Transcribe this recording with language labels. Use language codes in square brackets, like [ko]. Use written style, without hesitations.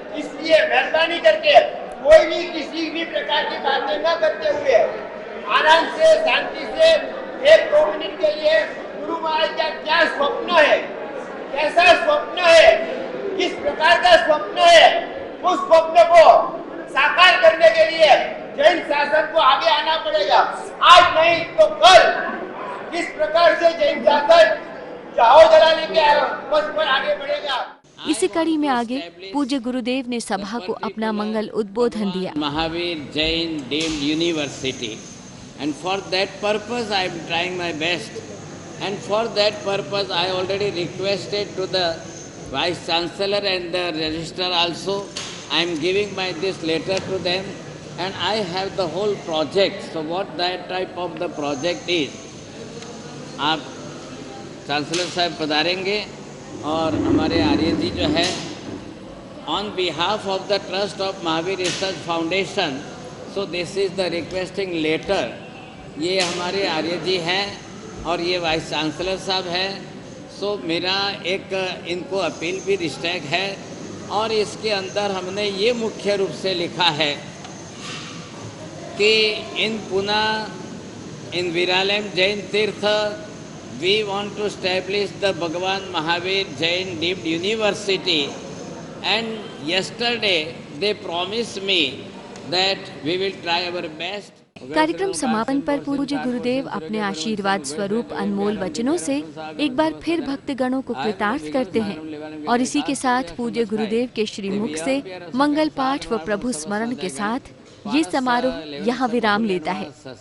[hi] इसलिए मेहरबानी करके कोई भी किसी भी प्रकार की बातें न करते हुए आराम से, शांति से 1-2 मिनट के लिए गुरु महाराज का क्या स्वप्न है, कैसा स्वप्न है, किस प्रकार का स्वप्न है, उस स्वप्न को साकार करने के लिए जैन शासन को आगे आना पड़ेगा. आज नहीं तो कल किस प्रकार से जैन शासन जाओ जलाने के पथ पर आगे बढ़ेगा. इसी कड़ी में आगे पूज्य गुरुदेव ने सभा को अपना मंगल उद्बोधन दिया. [en] Mahavir Jain deemed university, and for that purpose I am trying my best, and for that purpose I already requested to the Vice Chancellor and the Registrar also. I am giving this letter to them, and I have the whole project. So what that type of the project is, [hi] आप chancellor साहब पधारेंगे और हमारे आर्य जी जो है [en] On behalf of the trust of Mahavir research foundation, so this is the requesting letter. [hi] ये हमारे आर्य जी हैं और ये वाइस चांसलर साहब हैं. सो मेरा एक इनको अपील भी रिस्ट्रैक है, और इसके अंदर हमने ये मुख्य रूप से लिखा है [en] कि in Pune, in Viralayam Jain Tirth, we want to establish the Bhagwan Mahavir Jain Deemed University, and yesterday they promised me that we will try our best. [hi] कार्यक्रम समापन पर पूज्य गुरुदेव अपने आशीर्वाद स्वरूप अनमोल वचनों से एक बार फिर भक्तगणों को कृतार्थ करते हैं और इसी के साथ पूज्य गुरुदेव के श्रीमुख से मंगल पाठ व प्रभु स्मरण के साथ ये समारोह यहाँ विराम लेता है।